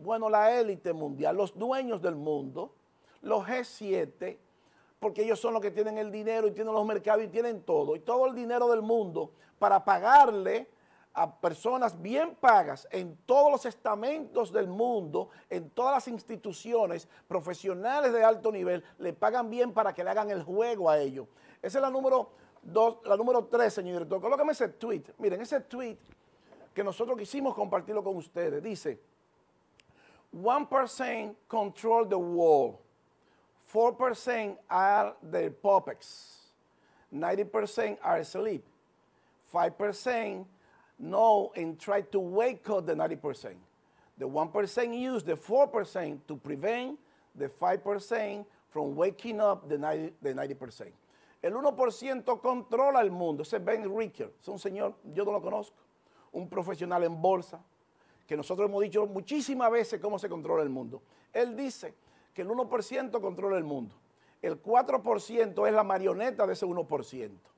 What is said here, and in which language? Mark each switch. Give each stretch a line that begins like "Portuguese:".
Spanish: Bueno, la élite mundial, los dueños del mundo, los G7, porque ellos son los que tienen el dinero y tienen los mercados y tienen todo. Y todo el dinero del mundo para pagarle a personas bien pagas en todos los estamentos del mundo, en todas las instituciones, profesionales de alto nivel, le pagan bien para que le hagan el juego a ellos. Esa es la número 2, la número 3, señor director. Colócame ese tweet. Miren, ese tweet que nosotros quisimos compartirlo con ustedes. Dice,
English: 1% control the world, 4% are the puppets, 90% are asleep, 5% know and try to wake up the 90%. The 1% use the 4% to prevent the 5% from waking up the 90%.
Spanish: El 1% controla el mundo. Ese es Ben Ricker, es un señor, yo no lo conozco, un profesional en bolsa, que nosotros hemos dicho muchísimas veces cómo se controla el mundo. Él dice que el 1% controla el mundo. El 4% es la marioneta de ese 1%.